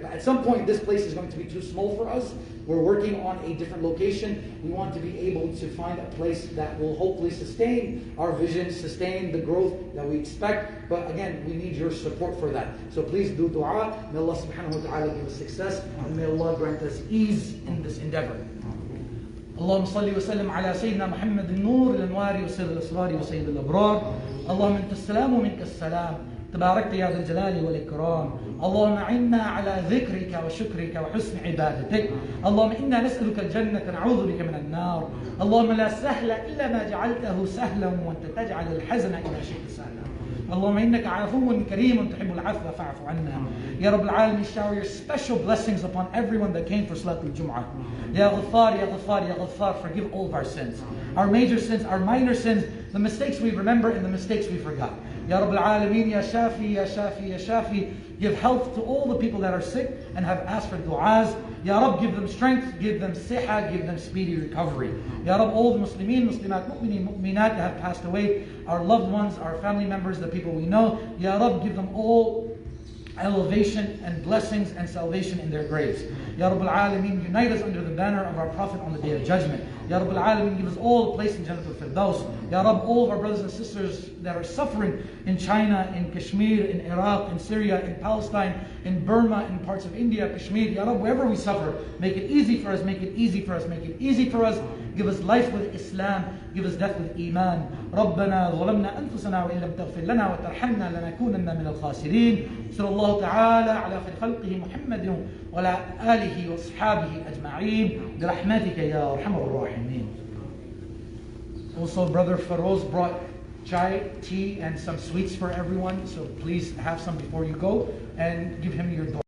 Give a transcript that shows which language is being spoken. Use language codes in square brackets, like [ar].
[en] But at some point, this place is going to be too small for us. We're working on a different location. We want to be able to find a place that will hopefully sustain our vision, sustain the growth that we expect. But again, we need your support for that. So please do dua. May Allah subhanahu wa ta'ala give us success, and may Allah grant us ease in this endeavor. [ar] اللهم صل وسلم على سيدنا محمد النور الانوار وسر الاسرار وسيد الابرار. اللهم انت السلام ومنك السلام. تباركت يا ذا الجلال والإكرام. اللهم أعنا على ذكرك وشكرك وحسن عبادتك. اللهم إنا نسألك الجنة نعوذ بك من النار. اللهم لا سهل إلا ما جعلته سهلا وأنت تجعل الحزن إذا شئت سهلا. اللهم إنك عفو كريم تحب العفو فاعف عنا. يا رب العالمين, [en] shower your special blessings upon everyone that came for Salatul Jum'ah. Ya Ghaffar, Ya Ghaffar, Ya Ghaffar, forgive all of our sins. Our major sins, our minor sins, the mistakes we remember and the mistakes we forgot. Ya Rabb al-Alameen, Ya Shafi, Ya Shafi, Ya Shafi. Give health to all the people that are sick and have asked for du'as. Ya Rabb, give them strength, give them siha, give them speedy recovery. Ya Rabb, all the Muslimin, Muslimat, Mu'mineen, Mu'minat that have passed away, our loved ones, our family members, the people we know. Ya Rabb, give them all elevation and blessings and salvation in their graves. Ya Rabbal Alameen, unite us under the banner of our Prophet on the Day of Judgment. Ya Rabbal Alameen, give us all a place in Jannatul Firdaus. Ya Rabb, all of our brothers and sisters that are suffering in China, in Kashmir, in Iraq, in Syria, in Palestine, in Burma, in parts of India, Kashmir, Ya Rabb, wherever we suffer, make it easy for us, make it easy for us, make it easy for us. Give us life with Islam, give us death with Iman. [ar] ربنا ظلمنا أنفسنا وإن لم تغفر لنا وترحمنا لنكونن من الخاسرين. صلى الله تعالى على خير خلقه محمد وعلى آله وأصحابه أجمعين برحمتك يا أرحم الراحمين. [en] Also, Brother Feroz brought chai, tea, and some sweets for everyone. So please have some before you go and give him your dua.